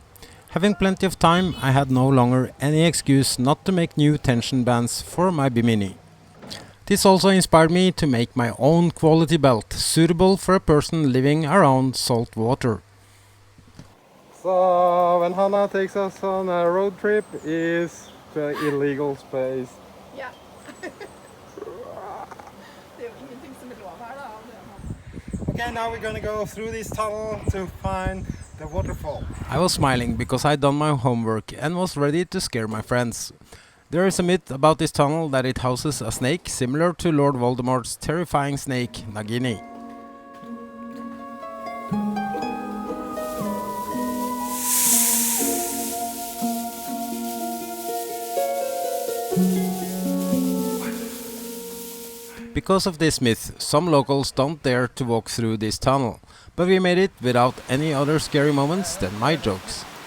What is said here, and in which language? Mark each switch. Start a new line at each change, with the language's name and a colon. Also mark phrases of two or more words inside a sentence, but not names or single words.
English: Having plenty of time, I had no longer any excuse not to make new tension bands for my bimini. This also inspired me to make my own quality belt, suitable for a person living around salt water. So when Hannah takes us on a road trip, is the illegal space.
Norwegian: Ja. Det er jo ingenting som er lov her da.
English: Okay, now we're gonna go through this tunnel to find the waterfall. I was smiling because I'd done my homework and was ready to scare my friends. There is a myth about this tunnel that it houses a snake similar to Lord Voldemort's terrifying snake, Nagini. Because of this myth, some locals don't dare to walk through this tunnel, but we made it without any other scary moments than my jokes.